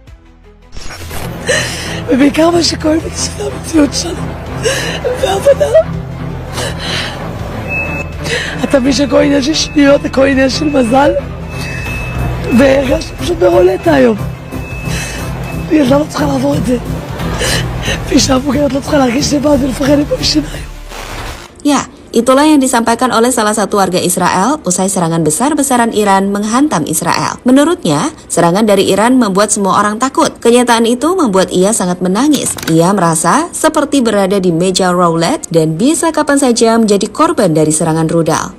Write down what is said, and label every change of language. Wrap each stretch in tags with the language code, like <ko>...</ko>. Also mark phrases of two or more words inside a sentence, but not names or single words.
<he>ובעיקר מה שקורה בישראל המציאות שלנו והבנה. אתה מבין שכל עניין של שניות, הכל עניין של מזל, והרגשתי פשוט ברולטה היום. ילדה לא צריכה לעבור את זה, ואישה מבוגרת לא צריכה להרגיש לבד ולפחד מפה משיניים.</he> <id>Ya, itulah yang disampaikan oleh salah satu warga Israel usai serangan besar-besaran Iran menghantam Israel. Menurutnya, serangan dari Iran membuat semua orang takut. Kenyataan itu membuat ia sangat menangis. Ia merasa seperti berada di meja roulette dan bisa kapan saja menjadi korban dari serangan rudal.</id>